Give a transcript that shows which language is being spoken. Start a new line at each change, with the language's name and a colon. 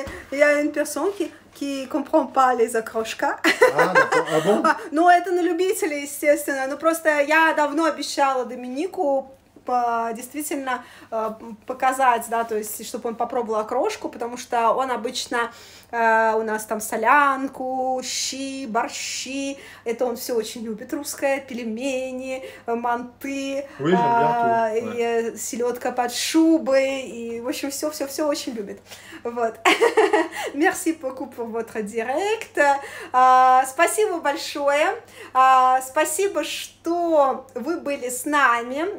French: Il y a une personne qui comprend pas les окрошка. Ah bon?
Russian: Ну, это на любителей, естественно. Ну, просто я давно обещала Доминику действительно показать, да, то есть, чтобы он попробовал окрошку, потому что он обычно у нас там солянку, щи, борщи, это он все очень любит, русское, пельмени, манты, и селедка под шубой, и, в общем, все очень любит. Вот.
French: Merci beaucoup pour votre direct.
Russian: Спасибо большое. Спасибо, что вы были с нами.